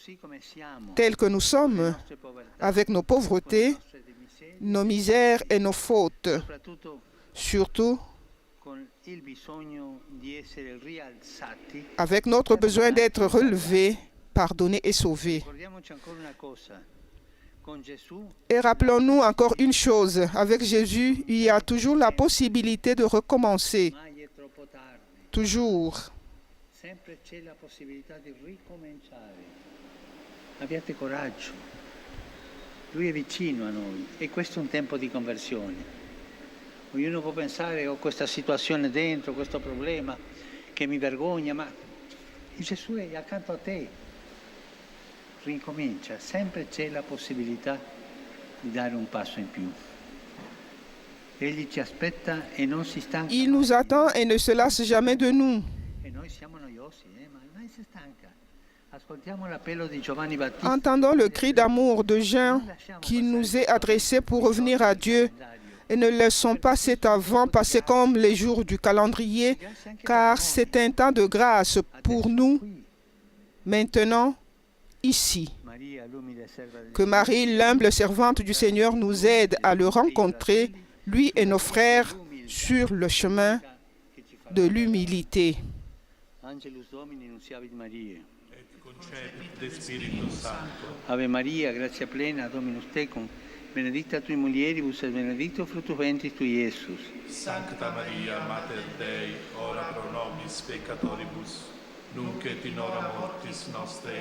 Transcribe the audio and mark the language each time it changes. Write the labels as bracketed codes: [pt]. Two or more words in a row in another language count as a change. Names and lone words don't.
[fr] tels que nous sommes, avec nos pauvretés, nos misères et nos fautes, surtout avec notre besoin d'être relevés, pardonnés et sauvés. Et rappelons-nous encore une chose, avec Jésus, il y a toujours la possibilité de recommencer. Toujours. [it] Abbiate coraggio. Lui è vicino a noi e questo è un tempo di conversione. Ognuno può pensare ho questa situazione dentro, questo problema che mi vergogna, ma Gesù è accanto a te. Ricomincia, sempre c'è la possibilità di dare un passo in più. Egli ci aspetta e non si stanca. [fr] Il nous attend et ne se lasse jamais de nous. [it] E noi siamo noiosi, ma mai si stanca. Ascoltiamo l'appello di Giovanni Battista. [fr] Entendons le cri d'amour de Jean qui nous est adressé pour revenir à Dieu et ne laissons pas cet avant passer comme les jours du calendrier, car c'est un temps de grâce pour nous, maintenant, ici. Que Marie, l'humble servante du Seigneur, nous aide à le rencontrer, lui et nos frères, sur le chemin de l'humilité. [la] Angelus Domini nunciavit Mariae. Ave Maria, grazia plena, Dominus tecum, benedicta tui mulieribus et benedictus fructus ventris tui, Iesus. Sancta Maria, Mater Dei, ora pro nobis peccatoribus, nunc et in hora mortis nostre.